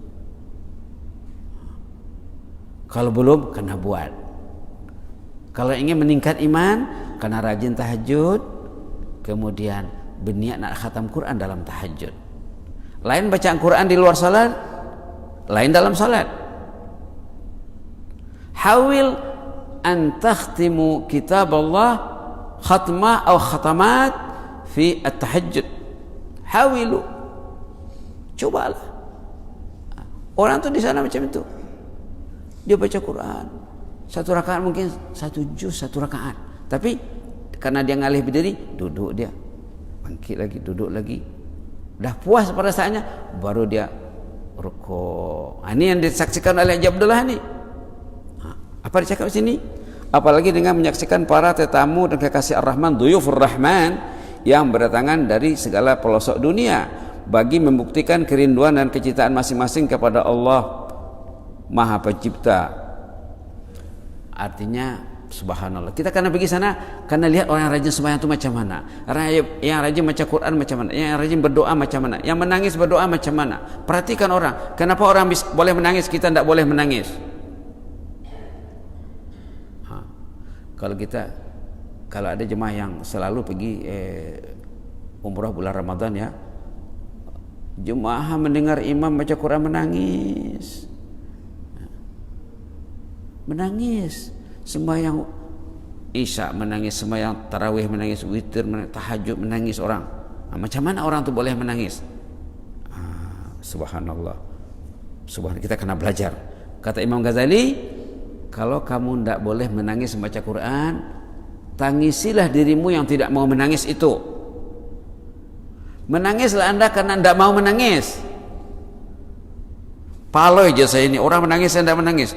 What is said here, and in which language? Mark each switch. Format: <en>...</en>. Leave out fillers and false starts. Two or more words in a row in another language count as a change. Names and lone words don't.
<ms>Kalau belum, kena buat. Kalau ingin meningkat iman, kena rajin tahajud, kemudian berniat nak khatam Quran dalam tahajud. Lain bacaan Quran di luar salat, lain dalam salat.</ms> <ar>حاول أن تختم كتاب الله ختمة atau ختمات في التهجد. Hawilu.</ar> <ms>Cobalah. Orang tu di sana macam itu. Dia baca Quran 1 rakaat mungkin 1 juz 1 rakaat. Tapi karena dia ngalih berdiri, duduk dia. Bangkit lagi, duduk lagi. Dah puas pada saatnya, baru dia rukuk. Ini yang disaksikan oleh Haji Abdullah ni. Apa dicakap di sini? Apalagi dengan menyaksikan para tetamu dan kekasih Ar-Rahman,</ms> <ar>Duyufur Rahman,</ar> <ms>yang berdatangan dari segala pelosok dunia, bagi membuktikan kerinduan dan kecintaan masing-masing kepada Allah Maha Pencipta. Artinya subhanallah, kita karena pergi sana karena lihat orang yang rajin sembahyang itu macam mana, yang rajin baca Quran macam mana, yang rajin berdoa macam mana, yang menangis berdoa macam mana. Perhatikan orang. Kenapa orang boleh menangis, kita tidak boleh menangis? Kalau ada jemaah yang selalu pergi umrah bulan Ramadan ya, Jemaah mendengar imam baca Quran menangis. Menangis. Sembahyang Isya menangis, sembahyang tarawih menangis, witir menangis, tahajud menangis orang. Macam mana orang tu boleh menangis?</ms> <ar>سبحان الله. سبحان الله,</ar> <ms>kita kena belajar. Kata Imam Ghazali, kalau kamu tidak boleh menangis membaca Quran, tangisilah dirimu yang tidak mau menangis itu. Menangislah anda karena tidak mau menangis. Paloi aja saya ini, orang menangis saya tidak menangis.</ms>